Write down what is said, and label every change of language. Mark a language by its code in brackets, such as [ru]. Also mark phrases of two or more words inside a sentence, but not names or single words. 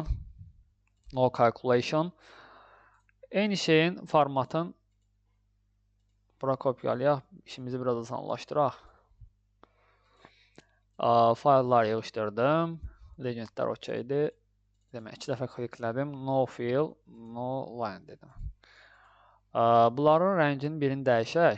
[en] No calculation. [az] Eyni şeyin formatın bura kopyalayaq. İşimizi biraz asanlaşdıraq. Fayllar yığışdırdım. Legendlər okeydir. Demək, 2 dəfə kliklədim. [en] No fill, no line dedim. [az] Bunların rənginin birini dəyişək.